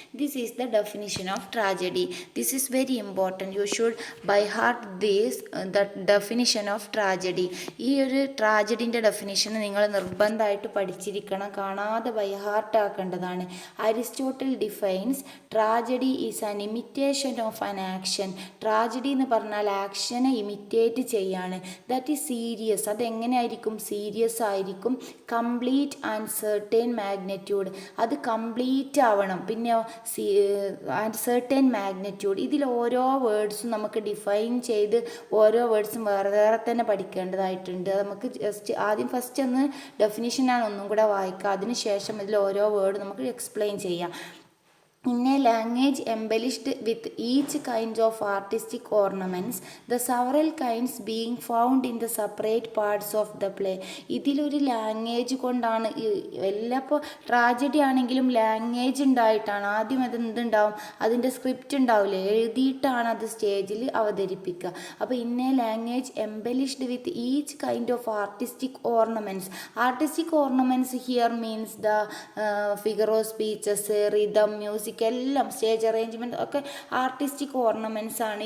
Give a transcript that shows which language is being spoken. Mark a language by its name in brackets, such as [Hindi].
[English] This is the definition of tragedy. This is very important. You should by heart this the definition of tragedy. [Malayalam] ഈ ഒരു ട്രാജഡിൻ്റെ definition നിങ്ങൾ നിർബന്ധമായിട്ട് പഠിച്ചിരിക്കണം, കാണാതെ by heart ആക്കേണ്ടതാണ്. [English] Aristotle defines tragedy is an imitation of an action. [Malayalam] Tragedy എന്ന് പറഞ്ഞാൽ ആക്ഷനെ imitate ചെയ്യാണ്. [English] That is serious. [Malayalam] അതെങ്ങനെയായിരിക്കും? Serious ആയിരിക്കും. [English] complete and certain magnitude, [Malayalam] അത് കംപ്ലീറ്റ് ആവണം. പിന്നെ [English] and certain magnitude, [Malayalam] ഇതിൽ ഓരോ വേർഡ്സും നമുക്ക് ഡിഫൈൻ ചെയ്ത് ഓരോ വേർഡ്സും വേറെ വേറെ തന്നെ പഠിക്കേണ്ടതായിട്ടുണ്ട്. നമുക്ക് ആദ്യം ഫസ്റ്റ് ഒന്ന് ഡെഫിനിഷനാണ് ഒന്നും കൂടെ വായിക്കുക, അതിന് ശേഷം ഇതിൽ ഓരോ വേർഡ് നമുക്ക് എക്സ്പ്ലെയിൻ ചെയ്യാം. [English] In a language embellished with each kind of artistic ornaments, the several kinds being found in the separate parts of the play. [Malayalam] ഇതിലൊരു ലാംഗ്വേജ് കൊണ്ടാണ് എല്ലാ. ഇപ്പോൾ ട്രാജഡി ആണെങ്കിലും ലാംഗ്വേജ് ഉണ്ടായിട്ടാണ്. ആദ്യം അത് എന്തുണ്ടാവും? അതിൻ്റെ സ്ക്രിപ്റ്റ് ഉണ്ടാവില്ലേ, എഴുതിയിട്ടാണ് അത് സ്റ്റേജിൽ അവതരിപ്പിക്കുക. അപ്പോൾ [English] In a language embellished with each kind of artistic ornaments. Artistic ornaments here means the figure of speeches, rhythm, music, [Malayalam] എല്ലാം സ്റ്റേജ് അറേഞ്ച്മെൻറ്റ് ഒക്കെ ആർട്ടിസ്റ്റിക് ഓർണമെൻറ്റ്സ് ആണ്.